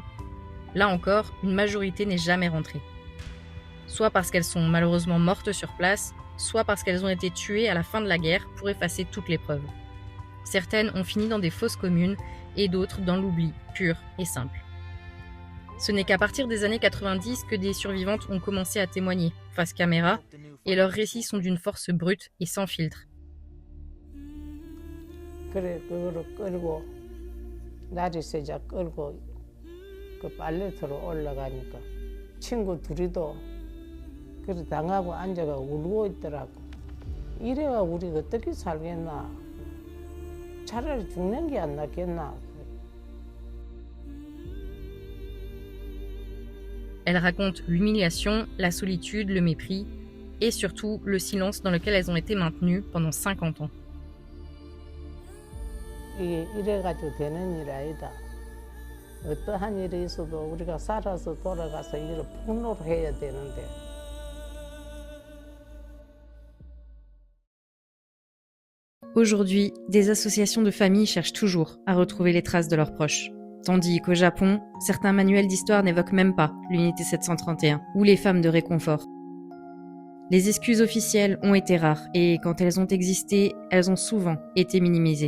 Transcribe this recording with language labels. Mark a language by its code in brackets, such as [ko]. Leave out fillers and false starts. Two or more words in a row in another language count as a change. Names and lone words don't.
[fr] Là encore, une majorité n'est jamais rentrée. Soit parce qu'elles sont malheureusement mortes sur place, soit parce qu'elles ont été tuées à la fin de la guerre pour effacer toutes les preuves. Certaines ont fini dans des fosses communes et d'autres dans l'oubli, pur et simple. Ce n'est qu'à partir des années 90 que des survivantes ont commencé à témoigner, face caméra, et leurs récits sont d'une force brute et sans filtre. [ko] 그래 그거를 끌고 날이 새자 끌고 그 빨래터로 올라가니까 친구 둘이도 그래 당하고 앉아가 울고 있더라고. 이래가 우리 어떻게 살겠나. 차라리 죽는 게 안 낫겠나. [fr] Elles racontent l'humiliation, la solitude, le mépris et surtout le silence dans lequel elles ont été maintenues pendant 50 ans. [ko] 이게 이래가지고 되는 일 아니다. 어떠한 일이 있어도 우리가 살아서 돌아가서 이를 폭로를 해야 되는데 [fr] Aujourd'hui, des associations de familles cherchent toujours à retrouver les traces de leurs proches. Tandis qu'au Japon, certains manuels d'histoire n'évoquent même pas l'unité 731 ou les femmes de réconfort. Les excuses officielles ont été rares et quand elles ont existé, elles ont souvent été minimisées.